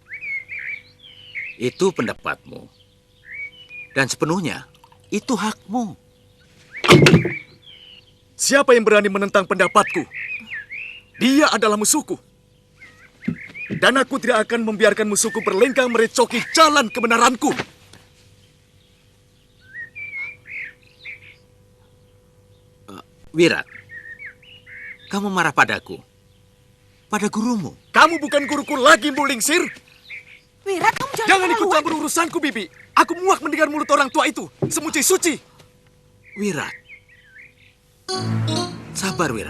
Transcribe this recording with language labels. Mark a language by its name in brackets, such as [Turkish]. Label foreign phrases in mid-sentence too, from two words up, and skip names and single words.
[Indonesian] Itu pendapatmu. Dan sepenuhnya, itu hakmu. Siapa yang berani menentang pendapatku? Dia adalah musuhku. Dan aku tidak akan membiarkan musuhku berlenggang merecoki jalan kebenaranku. Wirat, kamu marah padaku. Pada gurumu. Kamu bukan guruku lagi, Mulingsir. Wirat, kamu Jangan ikut campur urusanku, Bibi. Aku muak mendengar mulut orang tua itu. Semuci suci. Wirat. Sabar, Wirat.